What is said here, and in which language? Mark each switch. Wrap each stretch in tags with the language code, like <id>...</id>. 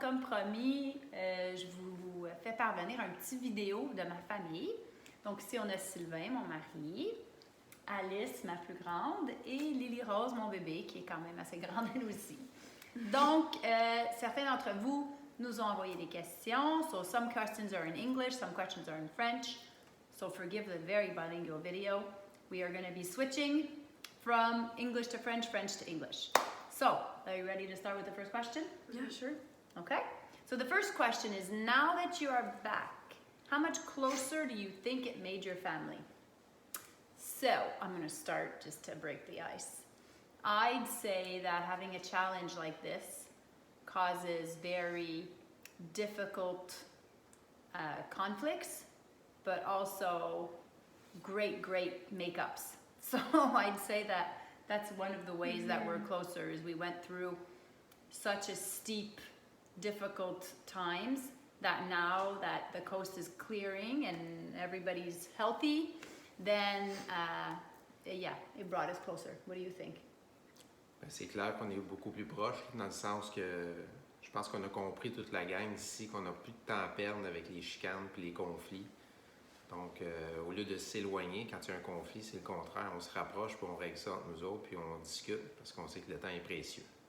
<fr>Comme promis, je vous fais parvenir un petit vidéo de ma famille. Donc ici, on a Sylvain, mon mari, Alice, ma plus grande, et Lily Rose, mon bébé, qui est quand même assez grande elle aussi. Donc, certains d'entre vous nous ont envoyé des questions.</fr> <en>So some questions are in English, some questions are in French. So forgive the very bilingual video. We are going to be switching from English to French, French to English. So, are you ready to start with the first question? Yeah, sure. Okay. So the first question is, now that you are back, how much closer do you think it made your family? So, I'm going to start just to break the ice. I'd say that having a challenge like this causes very difficult conflicts, but also great makeups. So I'd say that that's one of the ways that we're closer, is we went through such a steep, difficult times that now that the coast is clearing and everybody's healthy, then yeah, it brought us closer. What do you think?</en> <fr>C'est clair qu'on est beaucoup plus proches, dans le sens que je pense qu'on a compris toute la gang ici qu'on n'a plus de temps à perdre avec les chicanes et les conflits. Donc, au lieu de s'éloigner quand il y a un conflit, c'est le contraire. On se rapproche, puis on règle ça entre nous autres, puis on discute, parce qu'on sait que le temps est précieux.</fr>